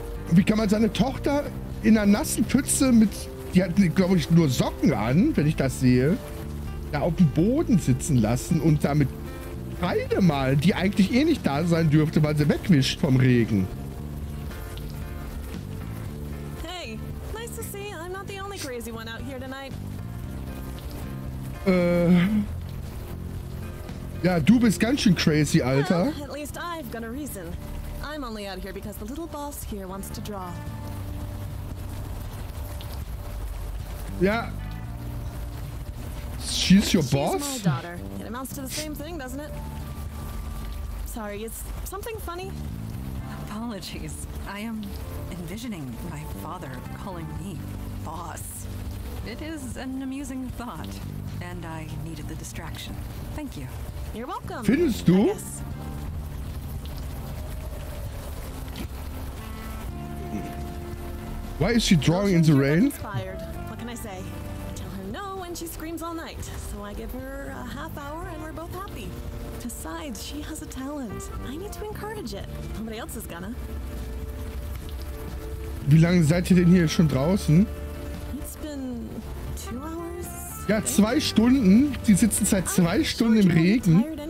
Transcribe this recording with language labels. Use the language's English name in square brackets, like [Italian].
[German] Wie kann man seine Tochter in einer nassen Pfütze mit... Die hat, glaube ich, nur Socken an, wenn ich das sehe. Da auf dem Boden sitzen lassen und damit Kreide malen, die eigentlich eh nicht da sein dürfte, weil sie wegwischt vom Regen. [English] Hey, nice to see you. I'm not the only crazy one out here tonight. [German] Ja, du bist ganz schön crazy, Alter. [English] Well, at least I've got a reason. I'm only out here because the little boss here wants to draw. Ja. She's your boss? She's my daughter. It amounts to the same thing, doesn't it? Sorry, is something funny? Apologies. I am envisioning my father calling me boss. It is an amusing thought, and I needed the distraction. Thank you. You're welcome. [German] Findest du? [English] Why is she drawing in the rain? Inspired. What can I say? I tell her no and she screams all night. So I give her a half hour and we're both happy. Besides, she has a talent. I need to encourage it. Nobody else is gonna. [German] Wie lange seid ihr denn hier schon draußen? [English] It's been 2 hours. [German] Ja, 2 Stunden. Die sitzen seit 2 Stunden im Regen.